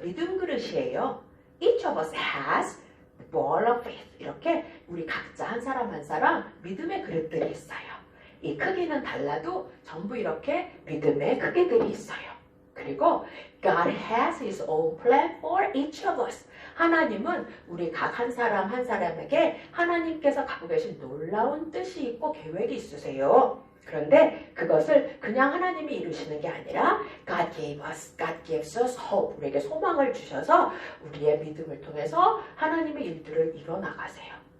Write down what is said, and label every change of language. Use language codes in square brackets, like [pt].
[ko] 믿음 그릇이에요. [en] Each of us has the bowl of faith. [ko] 이렇게 우리 각자 한 사람 한 사람 믿음의 그릇들이 있어요. 이 크기는 달라도 전부 이렇게 믿음의 크기들이 있어요. 그리고 [en] God has His own plan for each of us. [ko] 하나님은 우리 각 한 사람 한 사람에게 하나님께서 갖고 계신 놀라운 뜻이 있고 계획이 있으세요. 그런데 그것을 그냥 하나님이 이루시는 게 아니라 [en] God gives us hope. [ko] 우리에게 소망을 주셔서 우리의 믿음을 통해서 하나님의 일들을 이뤄나가세요.